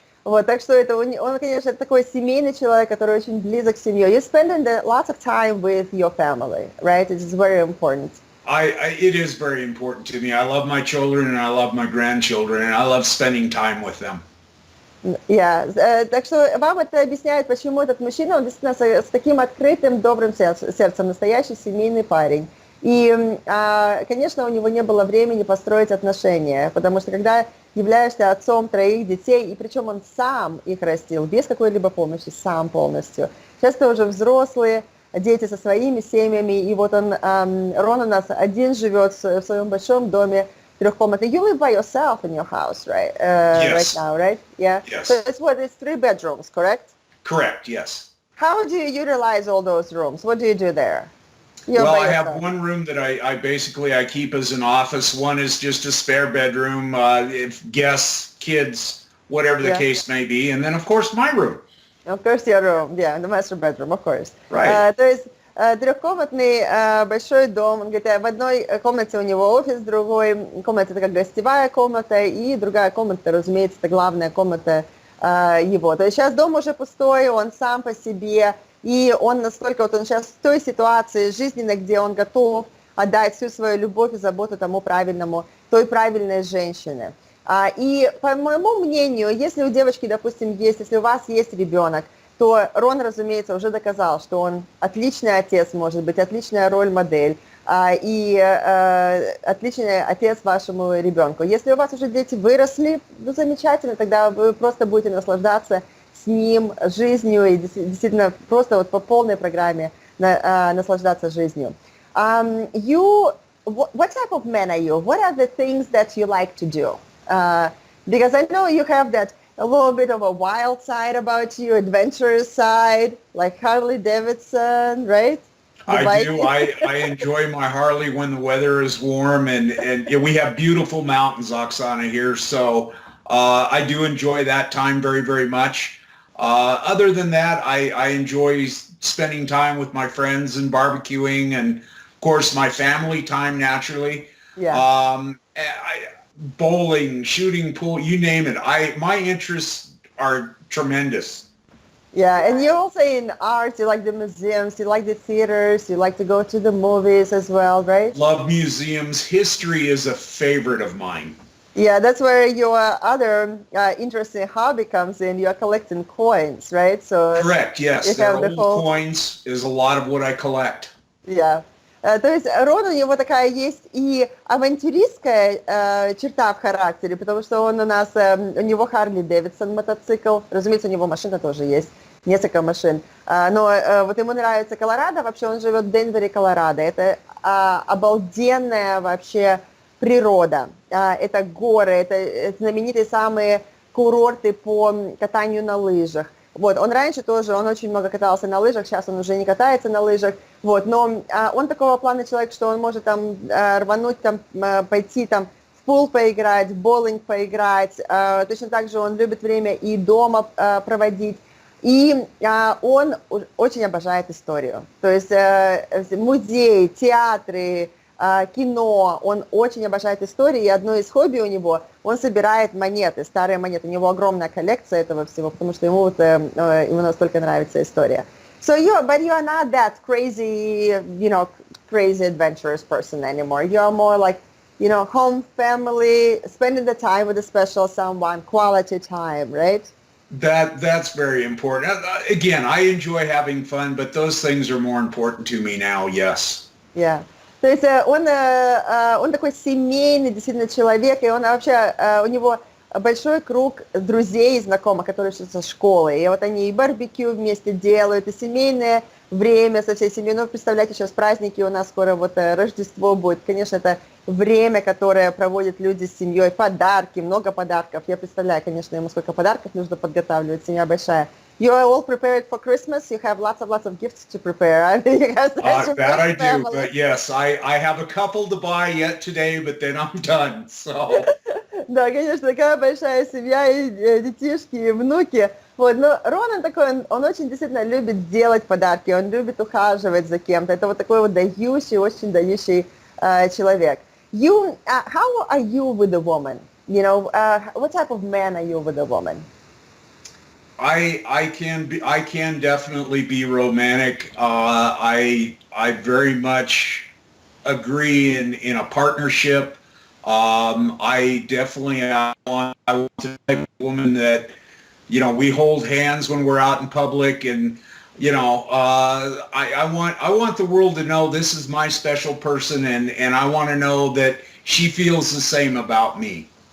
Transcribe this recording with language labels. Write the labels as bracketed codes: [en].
[ru] Так что он, конечно, такой семейный человек, который очень близок к семье. [en] You spend lots of time with your family, right? It is very important. It is very important to me. I love my children and I love my grandchildren and I love spending time with them. Yeah. [ru] Так что вам это объясняет, почему этот мужчина, он действительно с таким открытым, добрым сердцем, настоящий семейный парень. И, конечно, у него не было времени построить отношения, потому что когда являешься отцом 3 детей, и причем он сам их растил, без какой-либо помощи, сам полностью. Сейчас это уже взрослые дети со своими семьями, и вот он, Рон у нас один живет в своем большом доме трехкомнатный. [en] You live by yourself in your house, right? Yes. Right now, right? Yeah. Yes. So it's 3 bedrooms, correct? Correct, yes. How do you utilize all those rooms? What do you do there? You're Well, by I have yourself. one room that I keep as an office. One is just a spare bedroom, if guests, kids, whatever the case may be. And then, of course, my room. Of course, your room, yeah, the master bedroom, of course. Right. [ru] То есть трехкомнатный большой дом, он говорит, в одной комнате у него офис, в другой комнате это как гостевая комната, и другая комната, разумеется, это главная комната его. То есть сейчас дом уже пустой, он сам по себе, и он настолько, вот он сейчас в той ситуации жизненной, где он готов отдать всю свою любовь и заботу тому правильному, той правильной женщине. И по моему мнению, если у девочки, допустим, если у вас есть ребенок, то Рон, разумеется, уже доказал, что он отличный отец, может быть, отличная роль-модель и отличный отец вашему ребенку. Если у вас уже дети выросли, ну, замечательно, тогда вы просто будете наслаждаться с ним жизнью и действительно просто вот по полной программе наслаждаться жизнью. [en] What type of man are you? What are the things that you like to do? Because I know you have that a little bit of a wild side about you, adventurous side, like Harley Davidson, right? I do. I enjoy my Harley when the weather is warm, and we have beautiful mountains, Oksana, here. So I do enjoy that time very, very much. Other than that, I enjoy spending time with my friends and barbecuing, and of course my family time naturally. Yeah. Bowling, shooting pool, you name it. My interests are tremendous. Yeah, and you're also in art, you like the museums, you like the theaters, you like to go to the movies as well, right? Love museums. History is a favorite of mine. Yeah, that's where your other interesting hobby comes in. You're collecting coins, right? So correct, yes. They're old coins is a lot of what I collect. Yeah. [ru] То есть Рон, у него такая есть и авантюристская черта в характере, потому что он у него Харли Дэвидсон мотоцикл, разумеется, у него машина тоже есть, несколько машин, но вот ему нравится Колорадо, вообще он живет в Денвере, Колорадо, это обалденная вообще природа, это горы, это знаменитые самые курорты по катанию на лыжах. Вот, он раньше тоже, он очень много катался на лыжах, сейчас он уже не катается на лыжах, вот, но он такого плана человек, что он может там рвануть, там, пойти там в пул поиграть, в боулинг поиграть, точно так же он любит время и дома проводить, и он очень обожает историю, то есть музей, театры, кино, он очень обожает истории, и одно из хобби у него, он собирает монеты, старые монеты, у него огромная коллекция этого всего, потому что ему настолько нравится история. [en] But you're not that crazy, crazy adventurous person anymore. You're more like, home, family, spending the time with a special someone, quality time, right? That's very important. Again, I enjoy having fun, but those things are more important to me now, yes. Yeah. [ru] То есть он такой семейный действительно человек, и он вообще, у него большой круг друзей и знакомых, которые учатся в школе. И вот они и барбекю вместе делают, и семейное время со всей семьей. Ну, представляете, сейчас праздники, у нас скоро вот Рождество будет. Конечно, это время, которое проводят люди с семьей, подарки, много подарков. Я представляю, конечно, ему сколько подарков нужно подготавливать, семья большая. [en] You are all prepared for Christmas. You have lots of gifts to prepare. That I do, but yes, I have a couple to buy yet today, but then I'm done. So. [ru] Да, конечно, такая большая семья, и детишки, и внуки. Вот, но Рон такой, он очень действительно любит делать подарки, он любит ухаживать за кем-то. Это вот такой вот дающий, очень дающий человек. [en] How are you with a woman? What type of man are you with a woman? I can definitely be romantic. I very much agree in a partnership. I definitely want to be a woman that, we hold hands when we're out in public, and I want the world to know this is my special person, and I want to know that she feels the same about me.